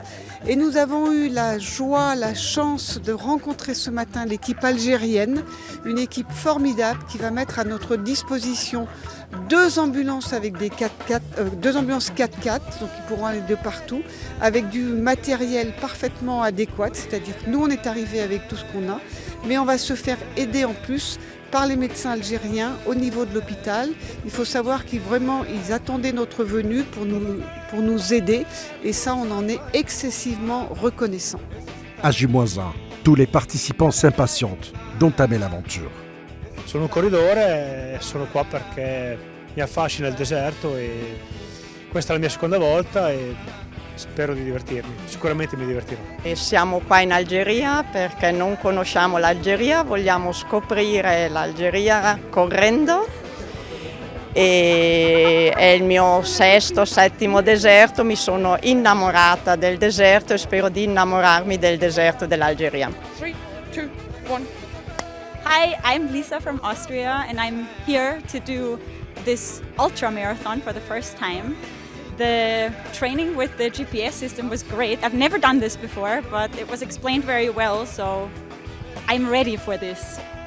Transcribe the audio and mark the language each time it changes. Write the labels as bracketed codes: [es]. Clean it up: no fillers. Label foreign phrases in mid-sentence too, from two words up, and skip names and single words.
[fr] Et nous avons eu la joie, la chance de rencontrer ce matin l'équipe algérienne, une équipe formidable qui va mettre à notre disposition 2 ambulances avec des 2 ambulances 4x4, donc ils pourront aller de partout, avec du matériel parfaitement adéquat, c'est-à-dire que nous on est arrivés avec tout ce qu'on a, mais on va se faire aider en plus par les médecins algériens au niveau de l'hôpital. Il faut savoir qu'ils attendaient notre venue pour nous aider et ça on en est excessivement reconnaissant. À J-1, tous les participants s'impatientent d'entamer l'aventure. [it] Sono un corridore e sono qua perché mi affascina il deserto e questa è la mia seconda volta e spero di divertirmi, sicuramente mi divertirò. E siamo qua in Algeria perché non conosciamo l'Algeria, vogliamo scoprire l'Algeria correndo e è il mio 6º, 7º deserto, mi sono innamorata del deserto e spero di innamorarmi del deserto dell'Algeria. 3, 2, 1. [en] Hi, I'm Lisa from Austria and I'm here to do this ultra marathon for the first time. The training with the GPS system was great. I've never done this before, but it was explained very well, so I'm ready for this.